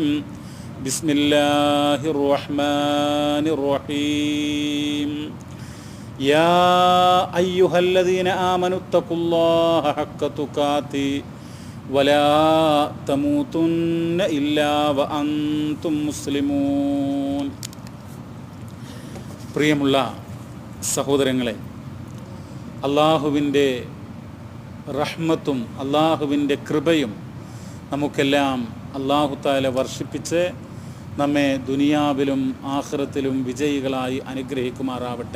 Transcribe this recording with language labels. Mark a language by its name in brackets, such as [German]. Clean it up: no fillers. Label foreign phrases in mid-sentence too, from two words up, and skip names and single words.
[Arabic] بسم الله الرحمن الرحيم. يا أيها الذين آمنوا اتقوا الله حق تقاته ولا تموتن إلا وأنتم مسلمون. [Malayalam] പ്രിയമുള്ള സഹോദരങ്ങളെ, അള്ളാഹുവിൻ്റെ റഹ്മത്തും അള്ളാഹുവിൻ്റെ കൃപയും നമുക്കെല്ലാം [Arabic] الله تعالى [Malayalam] വർഷിപ്പിച്ച് നമ്മെ ദുനിയാവിലും ആഖിറത്തിലും വിജയികളായി അനുഗ്രഹിക്കുമാറാവട്ടെ.